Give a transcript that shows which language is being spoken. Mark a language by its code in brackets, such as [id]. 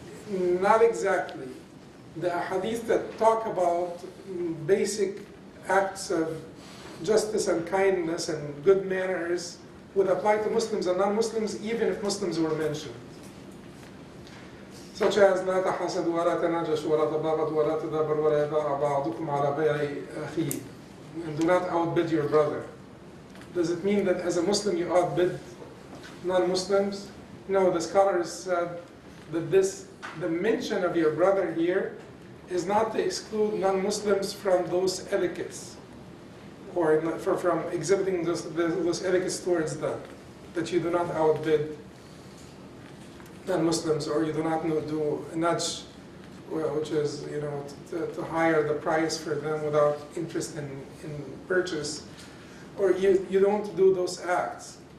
[en] Not exactly. The hadith that talk about basic acts of justice and kindness and good manners would apply to Muslims and non-Muslims, even if Muslims were mentioned. Such as [ar] لا تحاسدوا ولا تناجشوا ولا تباغضوا ولا تدابروا ولا يباع بعضكم على بيع أخيه, [en] and do not outbid your brother. Does it mean that as a Muslim you outbid non-Muslims? No, the scholars said that the mention of your brother here is not to exclude non-Muslims from those etiquettes, or from exhibiting those etiquettes towards them, that you do not outbid non-Muslims, or you do not do nudge, which is to hire the price for them without interest in purchase, or you don't do those acts.